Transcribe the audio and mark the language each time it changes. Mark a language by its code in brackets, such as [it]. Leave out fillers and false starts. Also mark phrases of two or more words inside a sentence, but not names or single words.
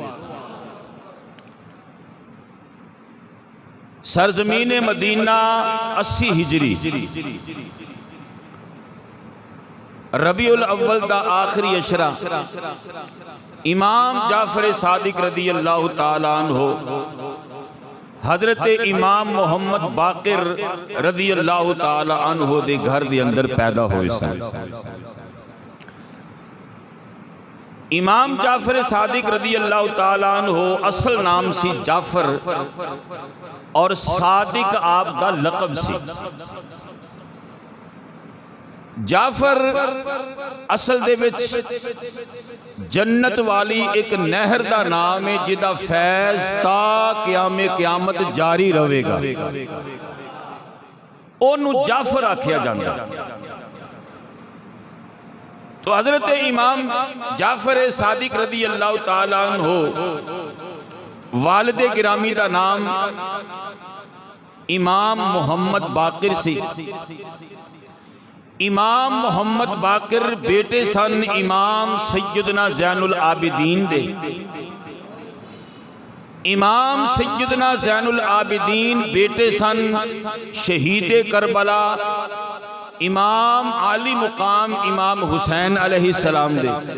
[pa] سرزمین مدینہ 80 ہجری ربیع الاول دا آخری عشرہ امام جعفر صادق [ar] رضي الله تعالى عنه [pa] حضرت امام محمد باقر [ar] رضي الله تعالى عنه [pa] دے گھر دے اندر پیدا ہوئے سن. امام جعفر صادق [ar] رضي الله تعالى عنه [pa] اصل نام سی جعفر اور صادق آپ دا لقب سی. جعفر اصل دے وچ جنت والی ایک نہر دا نام ہے جدا فیض تا قیامِ قیامت جاری رہے گا، اونوں جعفر آکھیا جاندا. تو حضرت امام جعفر صادق [ar] رضي الله تعالى عنه [pa] والد گرامی دا نام امام محمد باقر سی. امام محمد باقر بیٹے سن امام سیدنا زین العابدین دے. امام سیدنا زین العابدین بیٹے سن شہید کربلا امام عالی مقام امام حسین علیہ السلام دے.